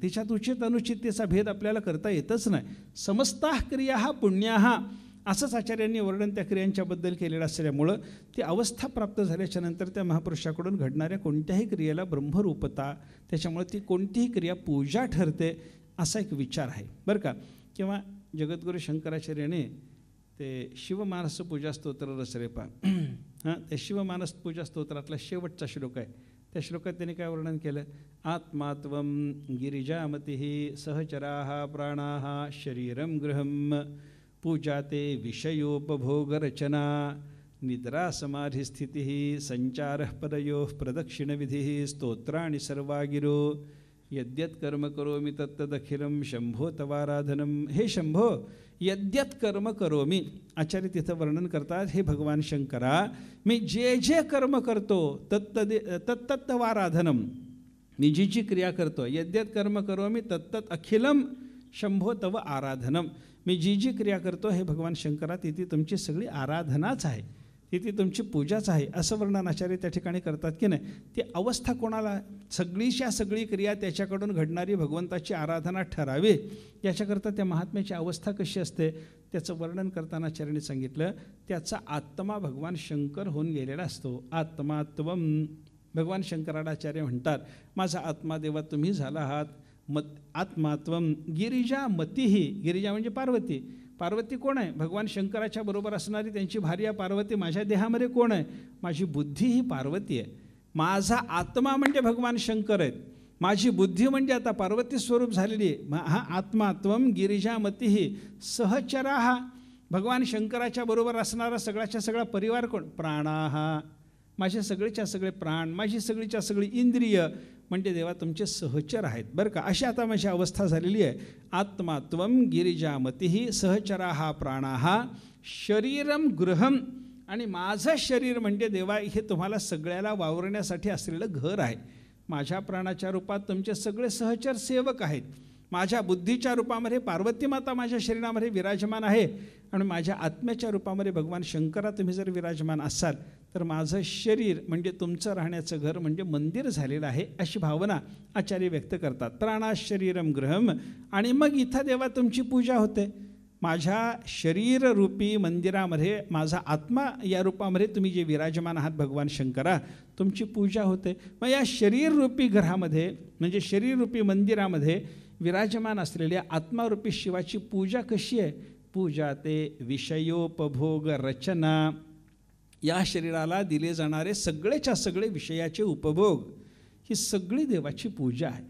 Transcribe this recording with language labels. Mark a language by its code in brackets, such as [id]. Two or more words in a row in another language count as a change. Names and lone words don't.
[mr] तिच्यात उचित अनुचिततेचा भेद आपल्याला करता येतच नाही. [sa] समस्ताः क्रिया पुण्याः [mr] असंच आचार्यांनी वर्णन त्या क्रियांच्याबद्दल केलेलं असल्यामुळं ती अवस्था प्राप्त झाल्याच्या नंतर त्या महापुरुषाकडून घडणाऱ्या कोणत्याही क्रियेला ब्रह्मरूपता, त्याच्यामुळे ती कोणतीही क्रिया पूजा ठरते असा एक विचार आहे बरं का. किंवा जगद्गुरू शंकराचार्याने ते शिवमानस पूजा स्तोत्र रचले पा त्या शिवमानस पूजा स्तोत्रातला शेवटचा श्लोक आहे. त्या श्लोकात त्यांनी काय वर्णन केलं, [sa] आत्मात्वं गिरिजामती सहचराः प्राणाः शरीरं गृहं पूजाते विषयोपभोगरचना निद्रा समाधिस्थितिः संचारः पदयोः प्रदक्षिणविधिः स्तोत्राणि सर्वागिरो यद्यत् कर्म करोमि तत्तदखिलं शंभो तवाराधनं. [mr] हे शंभो, [sa] यद्यत् कर्म करोमि, [mr] आचार्य तिथं वर्णन करतात, हे भगवान शंकरा, मी जे जे कर्म करतो तत्तवाराधनम, मी जी जी क्रिया करतो, [sa] यद्यत् कर्म करोमि तत्तत् अखिलम शंभो तव आराधनम, [mr] मी जी जी क्रिया करतो हे भगवान शंकरा, तिथे तुमची सगळी आराधनाच आहे, तिथे तुमची पूजाच आहे, असं वर्णन आचार्य त्या ठिकाणी करतात की नाही. ती अवस्था कोणाला, सगळीच्या सगळी क्रिया त्याच्याकडून घडणारी भगवंताची आराधना ठरावी, याच्याकरता त्या महात्म्याची अवस्था कशी असते त्याचं वर्णन करताना आचार्याने सांगितलं, त्याचा आत्मा भगवान शंकर होऊन गेलेला असतो. आत्मात्वम, भगवान शंकराला आचार्य म्हणतात, माझा आत्मा देवा तुम्ही झाला आहात. [sa] आत्मात्वम गिरिजा मतीही, [mr] गिरिजा म्हणजे पार्वती, पार्वती कोण आहे, भगवान शंकराच्या बरोबर असणारी त्यांची भार्या पार्वती. माझ्या देहामध्ये कोण आहे, माझी बुद्धी ही पार्वती आहे. माझा आत्मा म्हणजे भगवान शंकर आहेत, माझी बुद्धी म्हणजे आता पार्वती स्वरूप झालेली आहे. हा [sa] आत्मात्वम गिरिजामतीही सहचराः, [mr] भगवान शंकराच्या बरोबर असणारा सगळ्याच्या सगळा परिवार कोण, प्राणाः, माझे सगळेच्या सगळे प्राण, माझी सगळीच्या सगळी इंद्रिय म्हणजे देवा तुमचे सहचर आहेत बरं का. अशी आता माझी अवस्था झालेली आहे. [sa] आत्मात्वम गिरिजामतीही सहचराः प्राणाः शरीरम गृहम, [mr] आणि माझं शरीर म्हणजे देवा हे तुम्हाला सगळ्याला वावरण्यासाठी असलेलं घर आहे. माझ्या प्राणाच्या रूपात तुमचे सगळे सहचर सेवक आहेत. माझ्या बुद्धीच्या रूपामध्ये पार्वती माता माझ्या शरीरामध्ये विराजमान आहे, आणि माझ्या आत्म्याच्या रूपामध्ये भगवान शंकरा तुम्ही जर विराजमान असाल तर माझं शरीर म्हणजे तुमचं राहण्याचं घर म्हणजे मंदिर झालेलं आहे, अशी भावना आचार्य व्यक्त करतात. [sa] प्राणा शरीरम गृहम, [mr] आणि मग इथं देवा तुमची पूजा होते. माझ्या शरीररूपी मंदिरामध्ये माझा आत्मा या रूपामध्ये तुम्ही जे विराजमान आहात भगवान शंकरा, तुमची पूजा होते. मग या शरीररूपी घरामध्ये म्हणजे शरीररूपी मंदिरामध्ये विराजमान असलेल्या आत्मारूपी शिवाची पूजा कशी आहे, [sa] पूजा ते विषयोपभोग रचना, [mr] या शरीराला दिले जाणारे सगळेच्या सगळे विषयाचे उपभोग, ही सगळी देवाची पूजा आहे.